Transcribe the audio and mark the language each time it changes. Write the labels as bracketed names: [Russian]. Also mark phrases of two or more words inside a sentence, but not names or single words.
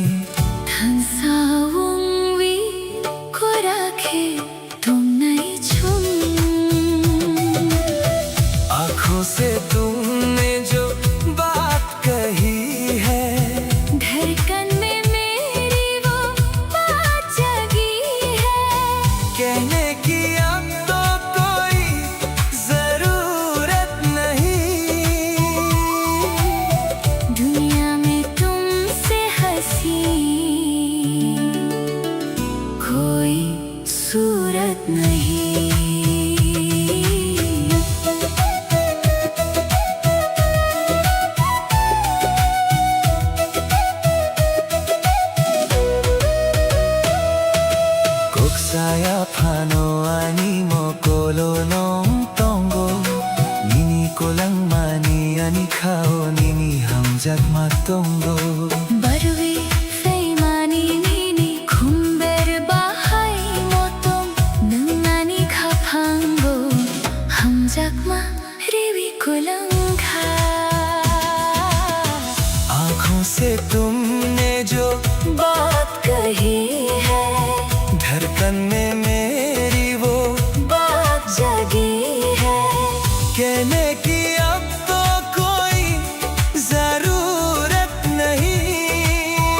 [Kok Borok] tansaung wi ko rakhe [Hindi] तुमने चुम आँखों से तुमने जो बात कही है धड़कन में मेरी वो बात जगी है। कहने की अब तो कोई जरूरत नहीं दुनिया में तुमसे हंसी कोई सूरत नहीं। [Kok Borok] Saya pano ani mo kolo nong tongo Nini ko lang mani ani kao nini hamjak matongo बरुवी फेमानी नीनी खुम्बेर बाहाई मोतों नंगानी खापांगो हम जगमा रेवी कुलंगा [Hindi] आँखों से तुमने जो बात कही है धड़कन में मेरी वो बात जगी है। कहने की अब तो कोई जरूरत नहीं